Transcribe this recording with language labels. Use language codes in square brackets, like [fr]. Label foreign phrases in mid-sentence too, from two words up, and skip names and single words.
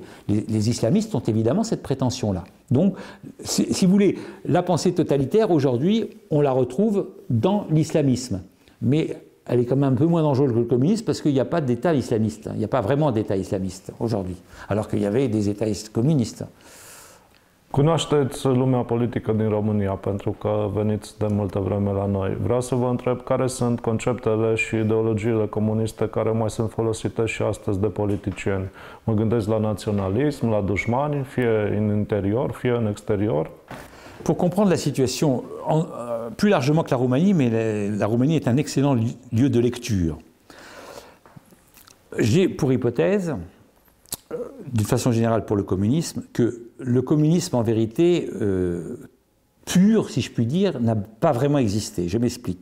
[fr] Les islamistes ont évidemment cette prétention-là. Donc, si vous voulez, la pensée totalitaire, aujourd'hui, on la retrouve dans l'islamisme. Mais elle est quand même un peu moins dangereuse que le communisme parce qu'il n'y a pas d'État islamiste. Il n'y a pas vraiment d'État islamiste aujourd'hui, alors qu'il y avait des États communistes. [ro] Cunoașteți lumea politică din România pentru că veniți de multă vreme la noi. Vreau să vă întreb care sunt conceptele și ideologiile comuniste care mai sunt folosite și astăzi de politicieni. Mă gândesc la naționalism, la dușmani, fie în interior, fie în exterior. [fr] Pour comprendre la situation, plus largement que la Roumanie, mais la Roumanie est un excellent lieu de lecture. J'ai pour hypothèse, d'une façon générale pour le communisme, que le communisme en vérité pur, si je puis dire, n'a pas vraiment existé.